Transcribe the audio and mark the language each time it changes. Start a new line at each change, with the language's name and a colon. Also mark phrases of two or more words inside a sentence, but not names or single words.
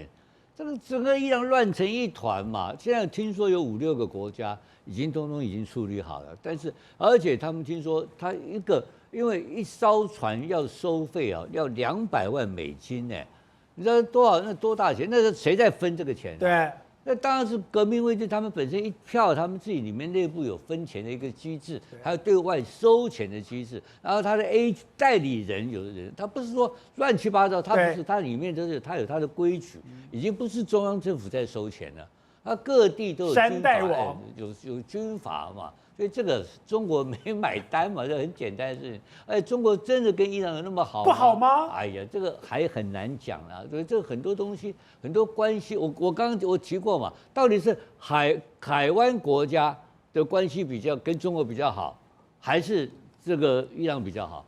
Chinese: 這個整個伊朗亂成一團嘛。現在聽說有5、6個國家已經通已經處理好了，但是而且他們聽說他因為一艘船要收費要200萬美金呢。你知道多少？那多大錢？那是誰在分這個錢？對，那當然是革命衛隊，他們本身一票，他們自己裡面內部有分錢的一個機制，還有對外收錢的機制。然後他的 A 代理人有的人，他不是說亂七八糟，他不是，他裡面都是他有他的規矩，已經不是中央政府在收錢了，他各地都有軍閥，有軍閥嘛。所以這個中國沒買單嘛，這很簡單的事情。中國真的跟伊朗有那麼好嗎？不好嗎？哎呀，這個還很難講啦。所以這個很多東西、很多關係，我剛剛我提過嘛，到底是海灣國家的關係比較跟中國比較好，還是這個伊朗比較好？